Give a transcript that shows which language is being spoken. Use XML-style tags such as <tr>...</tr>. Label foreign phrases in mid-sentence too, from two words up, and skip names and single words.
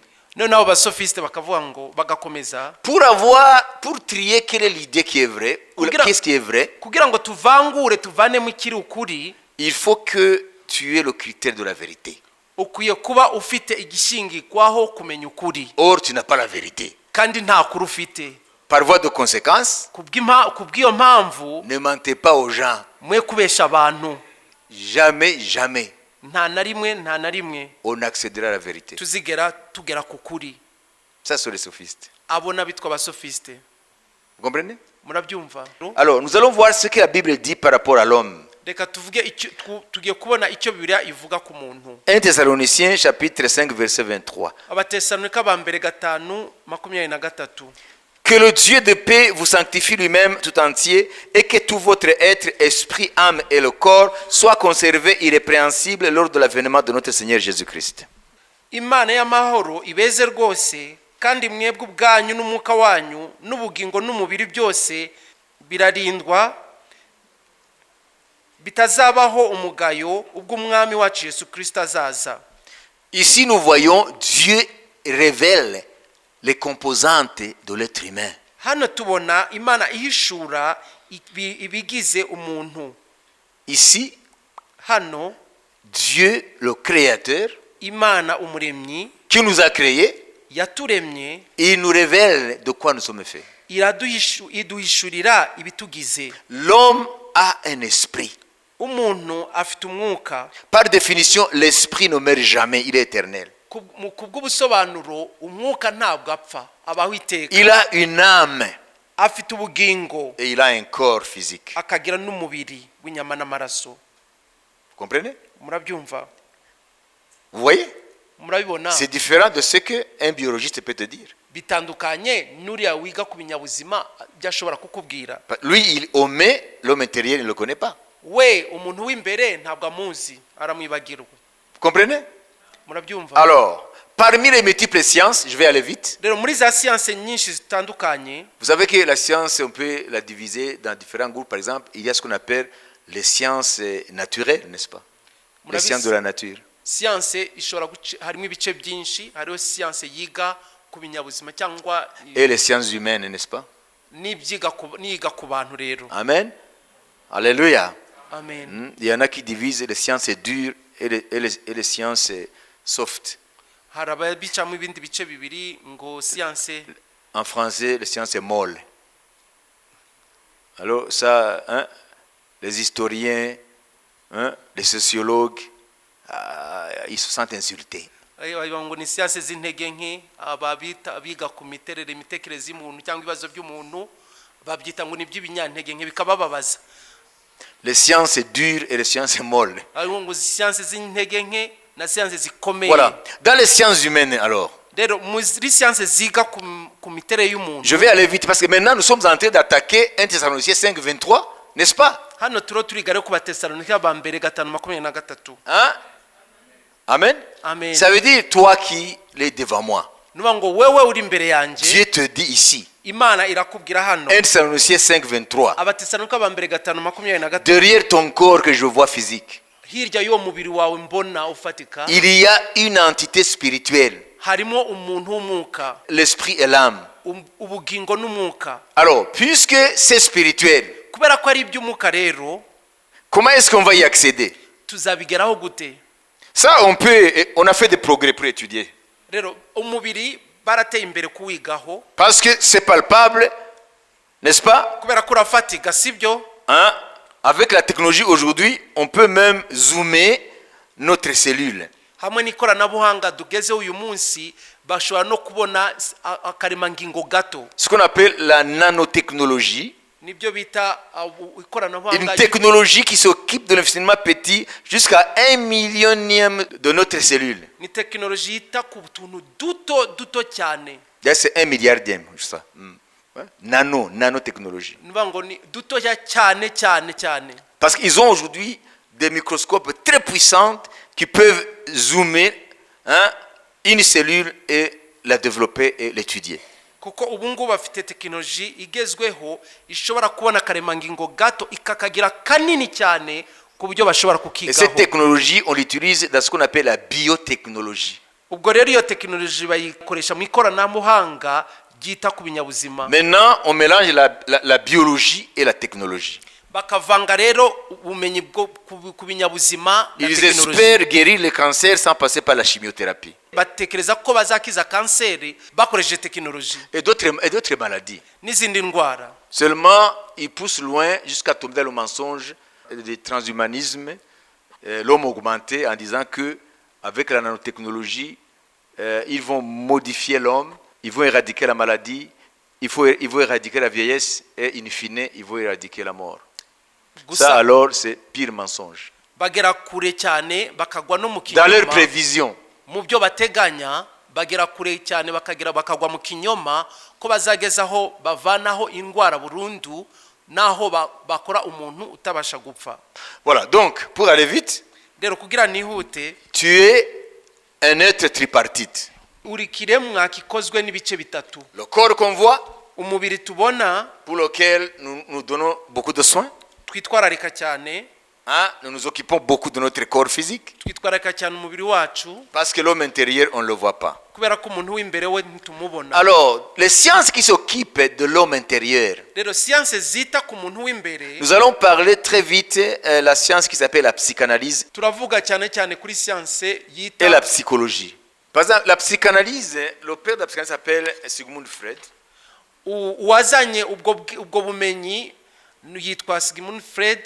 <rw>Noneho abasofiste bakavuga ngo bagakomeza,</rw> <fr>Pour trier quelle est l'idée qui est vraie, ou qu'est-ce qui est vrai,</fr> <rw>kugira ngo tuvangure tuvanemo ikiri ukuri,</rw> <fr>il faut que tu aies le critère de la vérité.</fr> <rw>ukwiye kuba ufite igishingirwaho kumenya ukuri,</rw> <fr>Or, tu n'as pas la vérité.</fr> <rw>kandi nta kuri ufite.</rw> <fr>Par voie de conséquence,</fr> <rw>Kubw'iyo mpamvu</rw> <fr>ne mentez pas aux gens.</fr> <rw>mwe kubesha abantu.</rw> <fr>Jamais, jamais,</fr> <rw>nta na rimwe</rw> <fr>on accédera à la vérité.</fr> <rw>tugera ku kuri.</rw> <fr>Ça, c'est les sophistes.</fr> <rw>Abo n'abitwa abasofiste.</rw> <fr>Vous comprenez?</fr> <rw>Murabyumva?</rw> <fr>Alors, nous allons voir ce que la Bible dit par rapport à l'homme.</fr> <rw>Reka tugiye kubona icyo Bibiliya ivuga ku muntu.</rw> <fr>1 Thessaloniciens chapitre 5 verset 23.</fr> <rw>Abatesalonika ba mbere 5:23.</rw> <fr>Que le Dieu de paix vous sanctifie lui-même tout entier et que tout votre être, esprit, âme et le corps soient conservés irrépréhensibles lors de l'avènement de notre Seigneur Jésus-Christ.</fr> <rw>Imana y'amahoro ibeze rwose, kandi mwebwe ubwanyu n'umwuka wanyu n'ubugingo n'umubiri byose birarindwa, bitazabaho umugayo ubwo umwami wacu Yesu Kristo azaza.</rw> <fr>Ici nous voyons Dieu révèle les composantes de l'être humain.</fr> <rw>Hano tubona Imana ihishura ibigize umuntu.</rw> <fr>Ici,</fr> <rw>Hano</rw> <fr>Dieu le Créateur</fr> <rw>Imana umuremyi</rw> <fr>qui nous a créés,</fr> <rw>yaturemye,</rw> <fr>il nous révèle de quoi nous sommes faits.</fr> <rw>iduhishurira ibitugize.</rw> <fr>L'homme a un esprit.</fr> <rw>Umuntu afite umwuka.</rw> <fr>Par définition, l'esprit ne meurt jamais, il est éternel.</fr> <rw>Kubw'ubusobanuro umwuka ntabwo apfa, abaho iteka.</rw> <fr>Il a une âme</fr> <rw>Afite ubugingo</rw> <fr>et il a un corps physique.</fr> <rw>akagira n'umubiri w'inyama n'amaraso.</rw> <fr>Vous comprenez?</fr> <rw>Murabyumva?</rw> <fr>Vous voyez?</fr> <rw>Murabibona?</rw> <fr>C'est différent de ce qu'un biologiste peut te dire.</fr> <rw>Bitandukanye n'uriya wiga ku binyabuzima byashobora kukubwira.</rw> <fr>Lui, il omet l'homme intérieur, il ne le connaît pas.</fr> <rw>We umuntu w'imbere ntabwo amuzi, aramwibagirwa.</rw> <fr>Vous comprenez?</fr> <rw>Murabyumva?</rw> <fr>Alors, parmi les multiples sciences, je vais aller vite.</fr> <rw>Rero muri za siyanse nyinshi zitandukanye,</rw> <fr>Vous savez que la science, on peut la diviser dans différents groupes. Par exemple, il y a ce qu'on appelle les sciences naturelles, n'est-ce pas? Les sciences de la nature.</fr> <rw>siyanse ishobora harimo ibice byinshi, hariho siyanse yiga ku binyabuzima cyangwa</rw> <fr>Et les sciences humaines, n'est-ce pas?</fr> <rw>niga ku bantu rero. Amen. Alléluia. Amen.</rw> <fr>Il y en a qui divisent les sciences dures et les sciences soft.</fr> <rw>Hari ababicamo ibindi bice bibiri ngo siyanse.</rw> <fr>En français, les sciences molles. Alors ça, les historiens, les sociologues, ils se sentent insultés.</fr> <rw>ngo ni siyanse z'intege nke, abiga ku imitekerereze y'umuntu cyangwa ibibazo by'umuntu babyita ngo ni iby'ibinyantegenke, bikabababaza.</rw> <fr>Les sciences dures et les sciences molles.</fr> <rw>ngo siyanse z'intege nke na siyanse zikomeye.</rw> <fr>Voilà. Dans les sciences humaines alors,</fr> <rw>rero muri siyanse ziga ku miterere y'umuntu.</rw> <fr>je vais aller vite parce que maintenant nous sommes en train d'attaquer 1 Thessaloniciens 5, 23, n'est-ce pas?</fr> <rw>Hano turiga rero ku Batesalonika ba mbere 5:23. Amen. Amen.</rw> <fr>Ça veut dire toi qui es devant moi.</fr> <rw>Nuba ngo wewe uri imbere yanjye,</rw> <fr>Dieu te dit ici.</fr> <rw>Imana irakubwira hano.</rw> <fr>1 Thessaloniciens 5, 23.</fr> <rw>Abatesalonika ba mbere 5:23.</rw> <fr>Derrière ton corps que je vois physique,</fr> <rw>Hirya y'uwo mubiri wawe mbona ufatika,</rw> <fr>il y a une entité spirituelle,</fr> <rw>harimo umuntu w'umwuka,</rw> <fr>l'esprit et l'âme.</fr> <rw>ubugingo n'umwuka.</rw> <fr>Alors, puisque c'est spirituel,</fr> <rw>Kubera ko ari iby'umwuka rero,</rw> <fr>comment est-ce qu'on va y accéder?</fr> <rw>tuzabigeraho gute?</rw> <fr>Ça, on a fait des progrès pour étudier.</fr> <rw>Rero umubiri barateye imbere kuwigaho,</rw> <fr>Parce que c'est palpable, n'est-ce pas?</fr> <rw>kubera ko urafatika, sibyo?</rw> <fr>Avec la technologie aujourd'hui, on peut même zoomer notre cellule.</fr> <rw>Hamwe n'ikoranabuhanga tugezeho uyu munsi bashobora no kubona akaremangingo gato.</rw> <fr>Ce qu'on appelle la nanotechnologie.</fr> <rw>Nibyo bita</rw> <fr>Une</fr> <rw>ikoranabuhanga.</rw> <fr>technologie qui s'occupe de l'infiniment petit jusqu'à 1/1000 de notre cellule.</fr> <rw>Ni tekinoloji yita ku tuntu duto cyane.</rw> <fr>C'est 1 milliardième, ça. Nanotechnologie.</fr> <rw>Nuba ngo ni dutoya cyane.</rw> <fr>Parce qu'ils ont aujourd'hui des microscopes très puissants qui peuvent zoomer, hein, une cellule et la développer et l'étudier.</fr> <rw>kuko ubu ngubu bafite tekinoloji igezweho ishobora kubona akaremangingo gato ikakagira kanini cyane ku buryo bashobora</rw> <fr>Et cette</fr> <rw>kukigaho.</rw> <fr>technologie, on l'utilise dans ce qu'on appelle la biotechnologie.</fr> <rw>Ubwo rero iyo tekinoloji bayikoresha mu ikoranabuhanga ryita ku binyabuzima.</rw> <fr>Maintenant, on mélange la biologie et la technologie.</fr> <rw>Bakavanga rero ubumenyi bwo ku binyabuzima na</rw> <fr>Ils</fr> <rw>tekinoloji.</rw> <fr>espèrent guérir le cancer sans passer par la chimiothérapie</fr> <rw>Batekereza ko bazakiza kanseri bakoresheje tekinoloji</rw> <fr>et d'autres maladies.</fr> <rw>n'izindi ndwara.</rw> <fr>Seulement, ils poussent loin jusqu'à tomber dans le mensonge du transhumanisme, l'homme augmenté, en disant que avec la nanotechnologie, ils vont modifier l'homme, ils vont éradiquer la maladie, ils vont éradiquer la vieillesse et in fine, ils vont éradiquer la mort. Ça alors, c'est pire mensonge.</fr> <rw>Bagera kure cyane bakagwa no mu</rw> <fr>Dans leurs</fr> <rw>kinyoma.</rw> <fr>prévisions,</fr> <rw>Mu byo bateganya bagera kure cyane bakagwa mu kinyoma ko bazagezaho bavanaho indwara burundu naho bakora umuntu utabasha gupfa.</rw> <fr>voilà, donc, pour aller vite,</fr> <rw>Rero kugira nihute,</rw> <fr>tu es un être tripartite.</fr> <rw>uri kiremwa kikozwe n'ibice bitatu.</rw> <fr>Le corps qu'on voit,</fr> <rw>Umubiri tubona</rw> <fr>pour lequel nous donnons beaucoup de soins,</fr> <rw>twitwararika cyane,</rw> <fr>hein, nous nous occupons beaucoup de notre corps physique,</fr> <rw>twitwararika cyane umubiri wacu</rw> <fr>parce que l'homme intérieur, on ne le voit pas.</fr> <rw>kubera ko umuntu w'imbere we ntumubona.</rw> <fr>Alors, les sciences qui s'occupent de l'homme intérieur,</fr> <rw>Rero siyanse zita ku muntu w'imbere,</rw> <fr>nous allons parler très vite la science qui s'appelle la psychanalyse</fr> <rw>turavuga cyane cyane kuri siyanse</rw> <fr>et</fr> <rw>yita</rw> <fr>la psychologie. Par exemple, la psychanalyse, le père de la psychanalyse s'appelle Sigmund Freud.</fr> <rw>uwazanye ubwo bumenyi yitwa Sigmund Freud.</rw>